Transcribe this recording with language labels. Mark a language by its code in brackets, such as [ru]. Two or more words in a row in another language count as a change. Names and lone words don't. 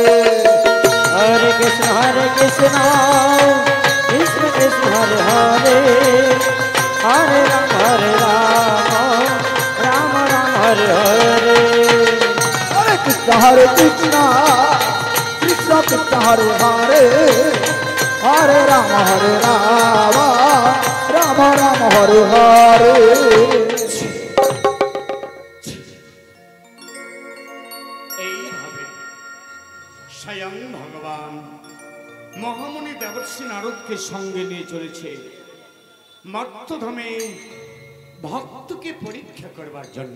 [sa] হরে কৃষ্ণ কৃষ্ণ কৃষ্ণ হরে হরে, হরে রাম রাম রাম হরে হরে। হরে কৃষ্ণ কৃষ্ণ কৃষ্ণ হরে হরে, হরে রাম রাম রাম হরে হরে। [bn] এইভাবে স্বয়ং ভগবান মহামুনি দেবর্ষি নারদকে সঙ্গে নিয়ে চলেছে মর্তধামে ভক্তকে পরীক্ষা করবার জন্য।